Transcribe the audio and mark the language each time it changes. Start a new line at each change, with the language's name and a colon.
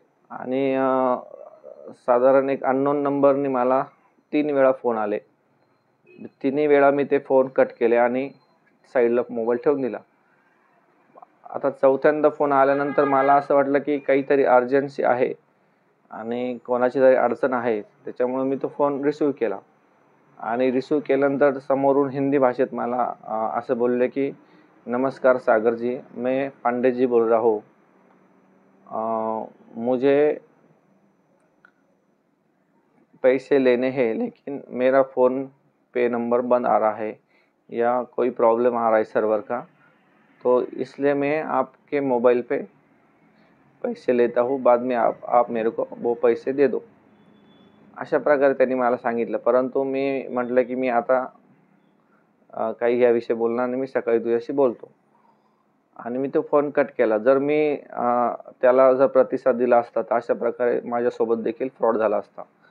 Marathi: आणि साधारण एक अननोन नंबरने मला 3 वेळा फोन आले. तिन्ही वेळा मी ते फोन कट केले आणि साईडला मोबाईल ठेवून दिला. आता चौथ्यांदा फोन आल्यानंतर मला असं वाटलं की काहीतरी अर्जन्सी आहे आणि कोणाची तरी अडचण आहे, त्याच्यामुळे मी तो फोन रिसीव्ह केला. आणि रिसीव्ह केल्यानंतर समोरून हिंदी भाषेत मला असं बोलले की
Hindi: नमस्कार सागर जी, मैं पांडे जी बोल रहा हूँ, मुझे पैसे लेने हैं लेकिन मेरा फ़ोन पे नंबर बंद आ रहा है या कोई प्रॉब्लम आ रहा है सर्वर का, तो इसलिए मैं आपके मोबाइल पे पैसे लेता हूँ, बाद में आप मेरे को वो पैसे दे दो.
Marathi: अशा प्रकारे त्यांनी मला सांगितलं. परंतु मी म्हटलं की मी आता काही याविषयी बोलणार नाही, मी सकाळी तुझ्याशी बोलतो आणि मी तो फोन कट केला. जर मी त्याला जर प्रतिसाद दिला असता तर अशा प्रकारे माझ्यासोबत देखील फ्रॉड झाला असता.